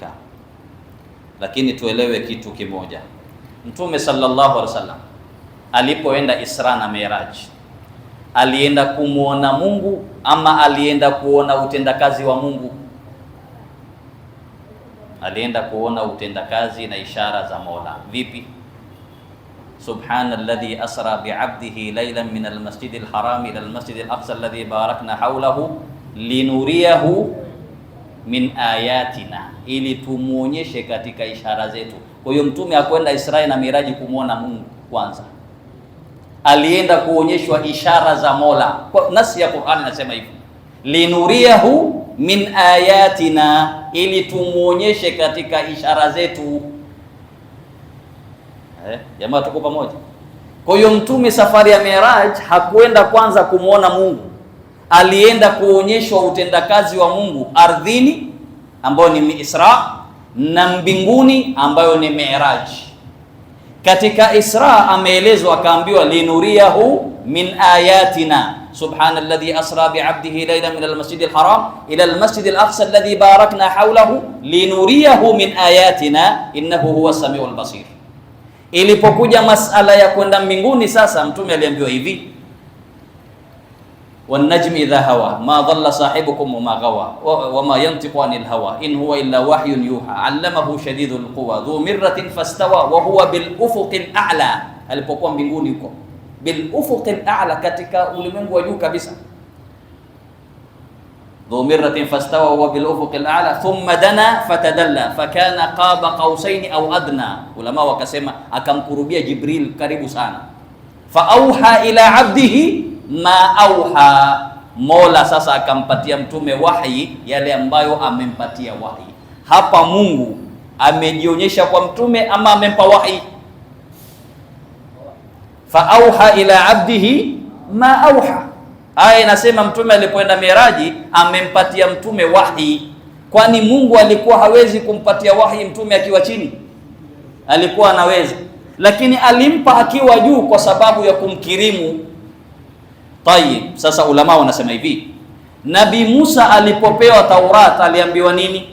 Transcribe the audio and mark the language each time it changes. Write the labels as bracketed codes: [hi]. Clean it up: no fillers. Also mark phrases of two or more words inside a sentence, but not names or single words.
[sw] Lakini tuelewe kitu kimoja, Mtume [ar] صلى الله عليه وسلم [sw] alipoenda Isra na Miraj, alienda kumuona Mungu ama alienda kuona utendakazi wa Mungu? Alienda kuona utendakazi na ishara za Mola. Vipi? [ar] سبحان الذي أسرى بعبده ليلا من المسجد الحرام إلى المسجد الأقصى الذي باركنا حوله لنريه من آياتنا, [sw] ili tumuonyeshe katika ishara zetu. Kwa hiyo mtume akwenda Isra na Miraji kumuona Mungu kwanza, alienda kuonyeshwa ishara za Mola. Kwa nasi ya Qur'an inasema hivi, [ar] لنريه من آياتنا, [sw] ili tumuonyeshe katika ishara zetu. Jamaa tuko pamoja? Kwa hiyo mtume safari ya Miraj hakuenda kwanza kumuona Mungu, alienda kuonyeshwa utendakazi wa Mungu ardhini ambayo ni Isra na mbinguni ambayo ni Miraj. Katika Isra ameelezwa, akaambiwa [ar] لنريه من آياتنا سبحان الذي أسرى بعبده ليلا من المسجد الحرام إلى المسجد الأقصى الذي باركنا حوله لنريه من آياتنا إنه هو السميع البصير. [sw] Ilipokuja masala ya kwenda mbinguni, sasa mtume aliambiwa hivi, [ar] والنجم إذا هوى ما ضل صاحبكم وما غوى وما ينطق عن الهوى إن هو إلا وحي يوحى علمه شديد القوى ذو مرة فاستوى وهو بالأفق الأعلى. [sw] Alipokuwa mbinguni huko [ar] بالأفق الأعلى, [sw] katika ulimwengu wa juu kabisa, [ar] ذو مرة فاستوى وهو بالأفق الأعلى ثم دنا فتدلى فكان قاب قوسين أو أدنى. [sw] Ulama wakasema akamkurubia Jibril karibu sana, [ar] فأوحى إلى عبده ما أوحى. [sw] Mola sasa akampatia mtume wahi yale ambayo amempatia wahi. Hapa Mungu amejionyesha kwa mtume ama amempa wahi? [ar] فأوحى إلى عبده ما أوحى. [sw] Aya inasema mtume alipoenda Miraji amempatia mtume wahi. Kwani Mungu alikuwa hawezi kumpatia wahi mtume akiwa chini? Alikuwa anaweza, lakini alimpa akiwa juu kwa sababu ya kumkirimu. Tayib, sasa ulama wanasema hivi, Nabii Musa alipopewa Taurat aliambiwa nini?